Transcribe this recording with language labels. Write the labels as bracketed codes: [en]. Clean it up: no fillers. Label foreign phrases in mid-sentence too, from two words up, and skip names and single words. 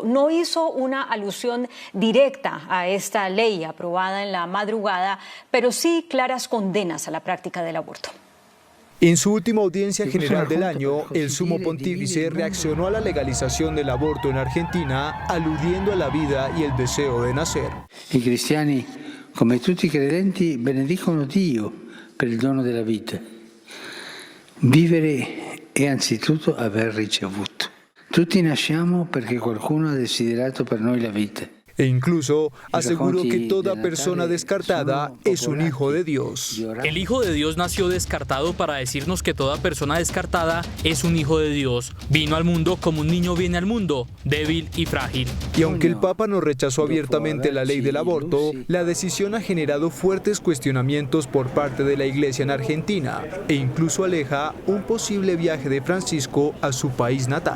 [es] No hizo una alusión directa a esta ley aprobada en la madrugada, pero sí claras condenas a la práctica del aborto. En su última audiencia general del año, el sumo pontífice reaccionó a la legalización del aborto en Argentina, aludiendo a la vida y el deseo de nacer. [it] I cristiani, come tutti i credenti, benedicono Dio per il dono della vita. Vivere è anzitutto aver ricevuto. Tutti nasciamo perché qualcuno ha desiderato per noi la vita. [es] E incluso aseguró que toda persona descartada es un hijo de Dios. El Hijo de Dios nació descartado para decirnos que toda persona descartada es un hijo de Dios. Vino al mundo como un niño viene al mundo, débil y frágil. Y aunque el Papa no rechazó abiertamente la ley del aborto, la decisión ha generado fuertes cuestionamientos por parte de la Iglesia en Argentina e incluso aleja un posible viaje de Francisco a su país natal.